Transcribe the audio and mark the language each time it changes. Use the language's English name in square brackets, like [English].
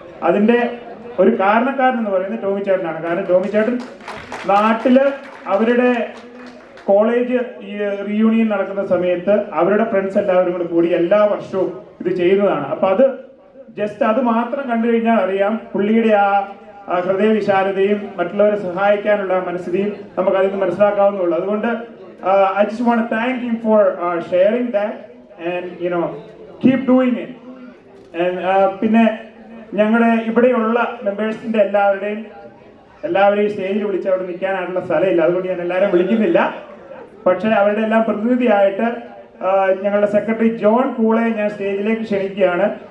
[Malayalam] അതിന്റെ ഒരു കാരണക്കാരൻ എന്ന് പറയുന്നത് ടോമിച്ചേട്ടനാണ്. കാരണം ടോമിച്ചേട്ടൻ നാട്ടില് അവരുടെ കോളേജ് റീയൂണിയൻ നടക്കുന്ന സമയത്ത് അവരുടെ ഫ്രണ്ട്സ് എല്ലാവരും കൂടി എല്ലാ വർഷവും ഇത് ചെയ്യുന്നതാണ്. അപ്പൊ അത് മാത്രം കണ്ടു കഴിഞ്ഞാൽ അറിയാം പുള്ളിയുടെ ആ ഹൃദയവിശാലതയും മറ്റുള്ളവരെ സഹായിക്കാനുള്ള മനസ്ഥിതിയും നമുക്ക് അതിൽ നിന്ന് മനസ്സിലാക്കാവുന്നുള്ളൂ. അതുകൊണ്ട് [English] I just want to thank him for sharing that and keep doing it. [Malayalam] And പിന്നെ ഞങ്ങളുടെ ഇവിടെയുള്ള മെമ്പേഴ്സിന്റെ എല്ലാവരെയും സ്റ്റേജിൽ വിളിച്ച് അവിടെ നിൽക്കാനായിട്ടുള്ള സ്ഥലമില്ല. അതുകൊണ്ട് ഞാൻ എല്ലാവരും വിളിക്കുന്നില്ല. പക്ഷെ അവരുടെ എല്ലാം പ്രതിനിധിയായിട്ട് ഞങ്ങളുടെ സെക്രട്ടറി ജോൺ പൂളെ ഞാൻ സ്റ്റേജിലേക്ക് ക്ഷണിക്കുകയാണ്.